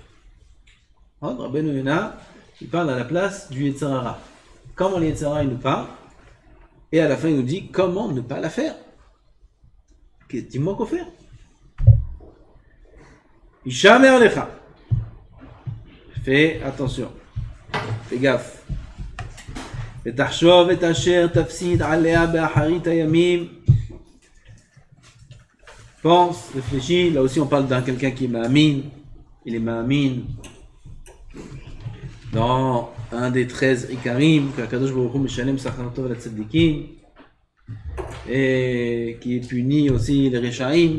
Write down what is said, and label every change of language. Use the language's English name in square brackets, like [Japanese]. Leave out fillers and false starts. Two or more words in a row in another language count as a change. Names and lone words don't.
[French] Rabbeinu Yona, il parle à la place du [Hebrew] יצר הרע. [French] Comment le [Hebrew] יצר הרע [French] il nous parle, et à la fin il nous dit comment ne pas la faire. Dis-moi quoi faire. [Hebrew] השמר עליך. [French] Fais attention. Fais gaffe. [Hebrew] ותחשוב את אשר תפסיד עליה באחרית הימים. [French] Pense, réfléchis. Là aussi on parle d'un quelqu'un qui est ma'amin. Il est ma'amin dans un des 13 Ikarim qu' [Hebrew] הקדוש ברוך הוא משלם שכר טוב צדיקים, [French] et qui est puni aussi les Rechaim.